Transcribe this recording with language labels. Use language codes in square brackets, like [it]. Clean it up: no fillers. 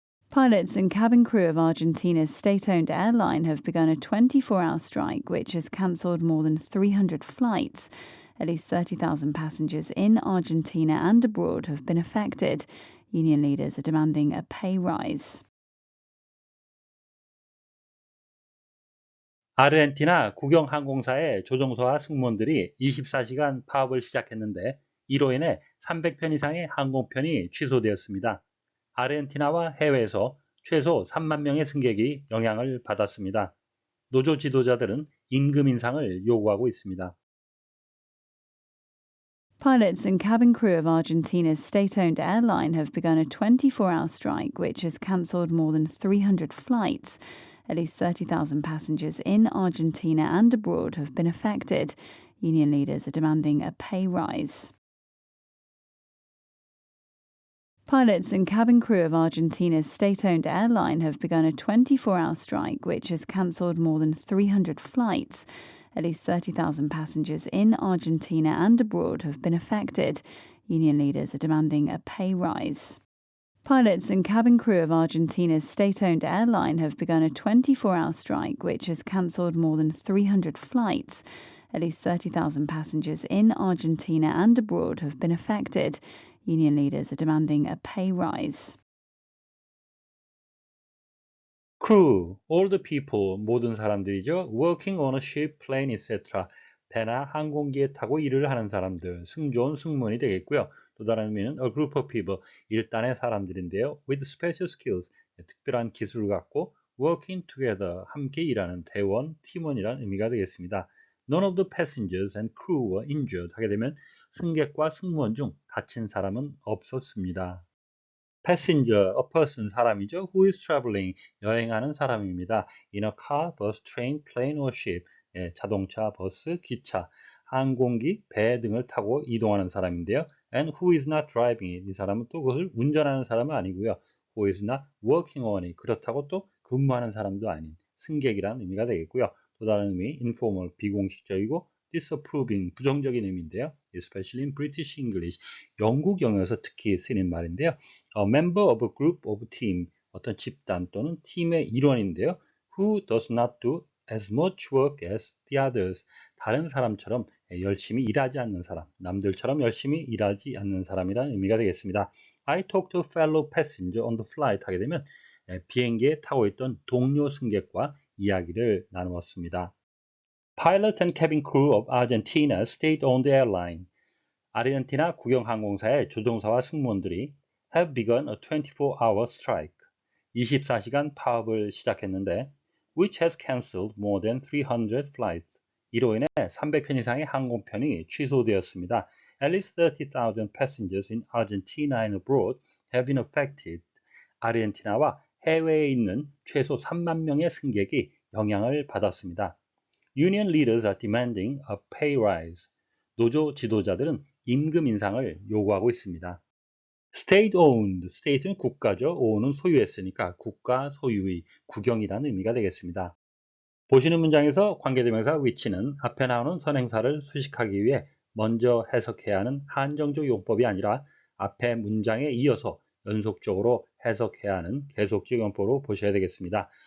[en] Pilots and cabin crew of Argentina's state-owned airline have begun a 24-hour strike which has cancelled more than 300 flights. At least 30,000 passengers in Argentina and abroad have been affected. Union leaders are demanding a pay rise. [ko] 아르헨티나 국영항공사의 조종사와 승무원들이 24시간 파업을 시작했는데 이로 인해 300편 이상의 항공편이 취소되었습니다. 아르헨티나와 해외에서 최소 3만 명의 승객이 영향을 받았습니다. 노조 지도자들은 임금 인상을 요구하고 있습니다. [en] Pilots and cabin crew of Argentina's state-owned airline have begun a 24-hour strike which has cancelled more than 300 flights. At least 30,000 passengers in Argentina and abroad have been affected. Union leaders are demanding a pay rise. Pilots and cabin crew of Argentina's state-owned airline have begun a 24-hour strike which has cancelled more than 300 flights. At least 30,000 passengers in Argentina and abroad have been affected. Union leaders are demanding a pay rise. Pilots and cabin crew of Argentina's state-owned airline have begun a 24-hour strike which has cancelled more than 300 flights. At least 30,000 passengers in Argentina and abroad have been affected. Union leaders are demanding a pay rise. Crew, all the people, [ko] 모든 사람들이죠. [en] Working on a ship, plane, etc. [ko] 배나 항공기에 타고 일을 하는 사람들, 승조원, 승무원이 되겠고요. 또 다른 의미는 [en] a group of people, [ko] 일단의 사람들인데요. [en] With special skills, [ko] 특별한 기술을 갖고 [en] working together, [ko] 함께 일하는 대원, 팀원이라는 의미가 되겠습니다. [en] None of the passengers and crew were injured [ko] 하게 되면 승객과 승무원 중 다친 사람은 없었습니다. [en] Passenger, a person, [ko] 사람이죠. [en] Who is traveling, [ko] 여행하는 사람입니다. [en] In a car, bus, train, plane or ship, [ko] 자동차, 버스, 기차, 항공기, 배 등을 타고 이동하는 사람인데요. [en] And who is not driving it, [ko] 이 사람은 또 그것을 운전하는 사람은 아니고요. [en] Who is not working on it, [ko] 그렇다고 또 근무하는 사람도 아닌 승객이라는 의미가 되겠고요. 또 다른 의미, informal, 비공식적이고 disapproving, 부정적인 의미인데요. [en] Especially in British English, [ko] 영국 영어에서 특히 쓰이는 말인데요. [en] A member of a group of team, [ko] 어떤 집단 또는 팀의 일원인데요. [en] Who does not do as much work as the others, [ko] 다른 사람처럼 열심히 일하지 않는 사람, 남들처럼 열심히 일하지 않는 사람이라는 의미가 되겠습니다. [en] I talked to a fellow passenger on the flight 하게 되면 [ko] 비행기에 타고 있던 동료 승객과 이야기를 나누었습니다. [en] Pilots and cabin crew of Argentina's state-owned airline. [ko] 아르헨티나 국영항공사의 조종사와 승무원들이 [en] have begun a 24-hour strike. [ko] 24시간 파업을 시작했는데 [en] which has cancelled more than 300 flights. [ko] 이로 인해 300편 이상의 항공편이 취소되었습니다. [en] At least 30,000 passengers in Argentina and abroad have been affected. [ko] 아르헨티나와 해외에 있는 최소 3만 명의 승객이 영향을 받았습니다. [en] Union leaders are demanding a pay rise. [ko] 노조 지도자들은 임금 인상을 요구하고 있습니다. State-owned, state는 국가죠. own은 소유했으니까 국가 소유의, 국영이라는 의미가 되겠습니다. 보시는 문장에서 관계대명사 which는 앞에 나오는 선행사를 수식하기 위해 먼저 해석해야 하는 한정적 용법이 아니라 앞에 문장에 이어서 연속적으로 해석해야 하는 계속적 용법으로 보셔야 되겠습니다.